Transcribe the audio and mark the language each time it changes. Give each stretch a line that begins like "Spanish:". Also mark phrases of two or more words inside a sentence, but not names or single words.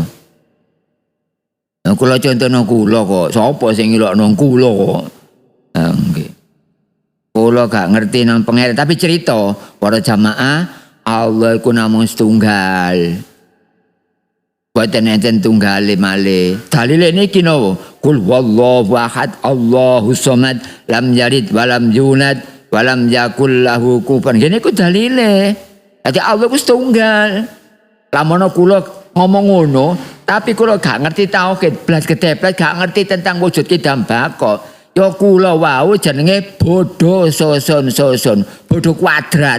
Javanese: Nah, kula contohno kula kok, sapa sing ngelokno kula kok. Nggih. Kula gak ngerti nang pangeran, tapi cerita para jamaah Allah iku namung setunggal. Boten enten tunggale malih. Dalile niki napa?
Arabic: قل هو الله أحد الله الصمد لم يلد ولم يولد ولم يكن له كفوا.
Javanese: Ngene iku dalile. Dadi Allah ku setunggal. Lamun kula ngomong ngono, tapi kula gak ngerti tauhid, blas keteplet gak ngerti tentang wujud kidam bako. Ya kula wau jenenge bodho soson, bodho kuadrat.